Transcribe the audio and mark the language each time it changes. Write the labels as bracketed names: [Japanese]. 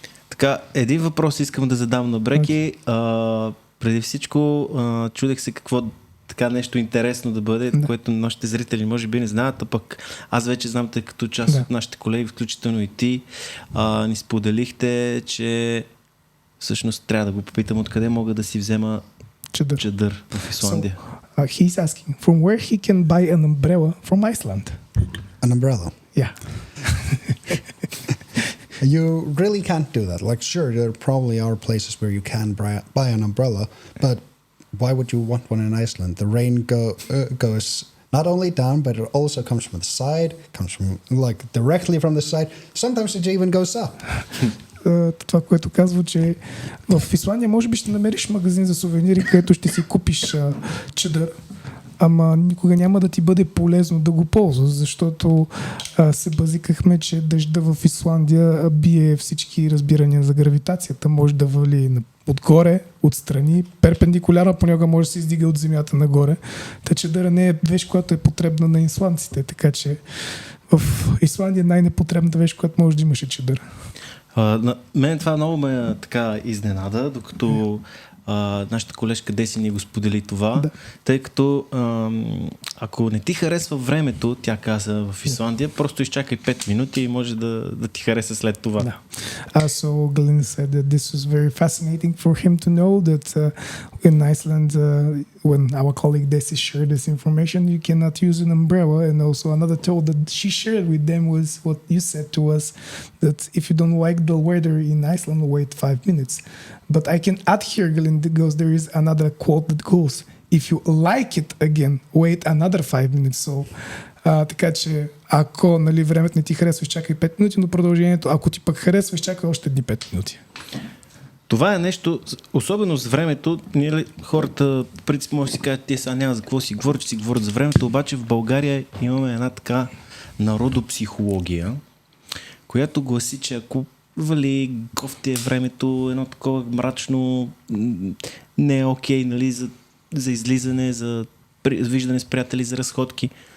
[Bulgarian] Така, един въпрос искам да задам на Бреки. Преди всичко чудех се какво така нещо интересно да бъде, което нашите зрители може би не знаят, а пък аз вече знам, тъй като част от нашите колеги, включително и ти, ни споделихте, че всъщност трябва да го попитам откъде мога да си взема чадър в Исландия. [English] So, he's asking from where he can buy an umbrella from Iceland. An umbrella? Yeah. You really can't do that. Like, sure, there probably are places where you can buy an umbrella, but why would you want one in Iceland? The rain goes not only down, but it also comes from the side, comes from directly from the side. Sometimes it even goes up. [Bulgarian] Това, което казва, че в Исландия може би ще намериш магазин за сувенири, където ще си купиш чадър, ама никога няма да ти бъде полезно да го ползваш, защото се базикахме, че дъжда в Исландия бие всички разбирания за гравитацията. Може да вали отгоре, отстрани, перпендикулярно понякога може да се издига от земята нагоре. Та чадъра не е вещ, която е потребна на исландците, така че в Исландия най-непотребната вещ, която може да имаш е чадър. Мен това много ме така изненада, докато нашата колежка Деси ни го сподели това, тъй като ако не ти харесва времето, тя каза в Исландия, просто изчакай 5 минути и може да ти хареса след това. [English] So Glenn said that this was very fascinating for him to know that in Iceland, when our colleague Desi shared this information, you cannot use an umbrella. And also another told that she shared with them was what you said to us, that if you don't like the weather in Iceland, wait 5 minutes. But I can add here, Glenn, because there is another quote that goes, if you like it again, wait another 5 minutes. [Bulgarian] So, така че, ако времето не ти харесва, чакай 5 минути, но продължението, ако ти пък харесва, чакай още 5 минути. Това е нещо, особено с времето, хората, в принцип, може да си кажат, те сега няма за какво си говорят, че си говорят за времето, обаче в България имаме една така народопсихология, която гласи, че ако вали кофти е времето, едно такова мрачно, не е окей, нали, за излизане, за виждане с приятели, за разходки.